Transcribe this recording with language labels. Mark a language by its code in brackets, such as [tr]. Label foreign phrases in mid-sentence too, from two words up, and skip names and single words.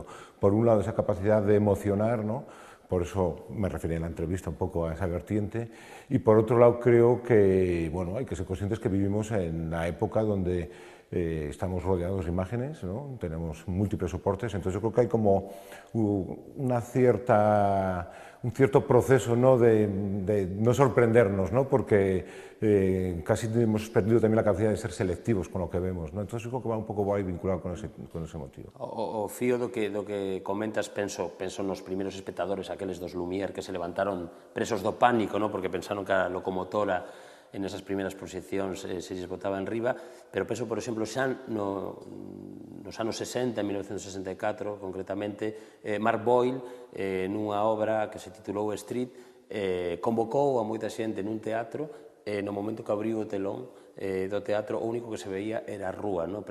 [es] Por un lado, esa capacidad de emocionar, ¿no?, por eso me refería en la entrevista un poco a esa vertiente, y por otro lado creo que, bueno, hay que ser conscientes que vivimos en la época donde estamos rodeados de imágenes, ¿no?, tenemos múltiples soportes, entonces yo creo que hay como un cierto proceso, ¿no?, de no sorprendernos, ¿no?, porque casi hemos perdido también la capacidad de ser selectivos con lo que vemos, ¿no? Entonces yo creo que va un pouco vinculado con ese motivo. [gl] O fío do que comentas, penso nos primeiros espectadores, aqueles dos Lumière que se levantaron presos do pánico, ¿no?, porque pensaron que a locomotora en esas primeiras proxeccións se lles botaba en riba, pero penso, por exemplo, xa nos anos 60, en 1964, concretamente, Mark Boyle, nunha obra que se titulou Street, convocou a moita xente nun teatro, no momento que abriu o telón do teatro, o único que se veía era a rúa, ¿no?